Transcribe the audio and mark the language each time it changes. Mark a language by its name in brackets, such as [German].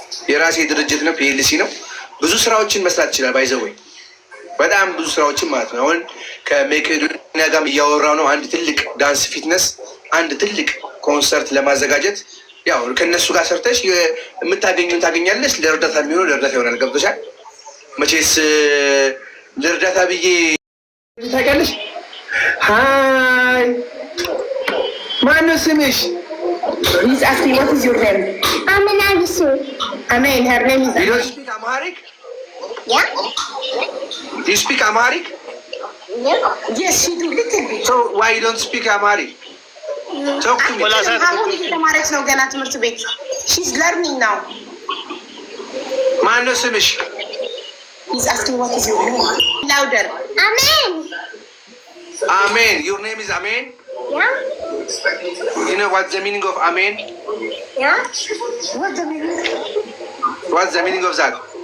[Amharic] የራሴ ድርጅት ነው፣ ፒኤልሲ ነው። ብዙ ስራዎችን መስራት ይችላል። ባይዘወይ በጣም ብዙ ስራዎችን ማለት ነው። አሁን ከመቄዶኒያ ጋር እያወራው ነው። አንድ ትልቅ ዳንስ ፊትነስ፣ አንድ ትልቅ ኮንሰርት ለማዘጋጀት ያው ከእነሱ ጋር ሰርተሽ የምታገኙን ታገኛለች። ለእርዳታ የሚሆነው ለእርዳታ ይሆናል። ገብቶሻል? መቼስ ለእርዳታ ብዬ ታውቂያለሽ። ሀይ ማነው ስምሽ? [English] He's asking what is your name? Amen, Abisu. Amen. Her name is. You don't speak Amharic? Yeah? Do you speak Amharic? Yeah. Yes, she do little bit. So why you don't speak Amharic? Talk to me. [Amharic] አሁን እየተማረች ነው ገና ትምህርት ቤት። [English] She's learning now. [Amharic] ማነው ስምሽ? [English] He's asking what is your name? Louder. Amen. Amen. Your name is Amen? Yeah? You know what's the meaning of Amen? Yeah? What the meaning? What's the meaning of that?